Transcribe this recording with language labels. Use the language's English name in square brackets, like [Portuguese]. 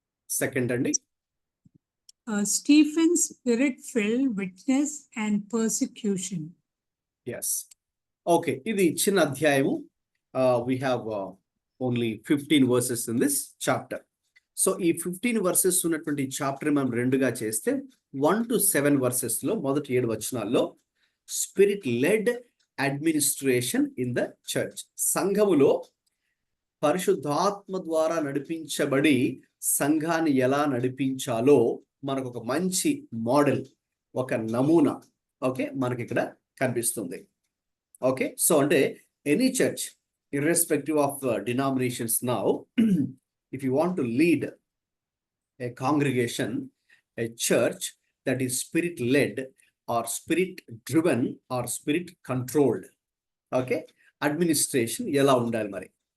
[Telugu] Second అండి, [English] Stephen's spirit-filled witness and persecution. [Telugu] Yes. Okay, ఇది చిన్న అధ్యాయము. [English] We have only 15 verses in this chapter. [Telugu] So ఈ 15 verses ఉన్నటువంటి చాప్టర్ మనం 2గా చేస్తే 1 to 7 verses లో మొదటి 7 వచనాల్లో [English] spirit led administration in the church, [Telugu] సంఘములో పరిశుద్ధాత్మ ద్వారా నడిపించబడి సంఘాన్ని ఎలా నడిపించాలో మనకు ఒక మంచి మోడల్, ఒక నమూనా ఓకే మనకి ఇక్కడ కనిపిస్తుంది. ఓకే, సో అంటే [English] any church irrespective of denominations now, if you want to lead a congregation, a church that is spirit led or spirit driven or spirit controlled, okay, administration [Telugu] ఎలా ఉండాలి మరి.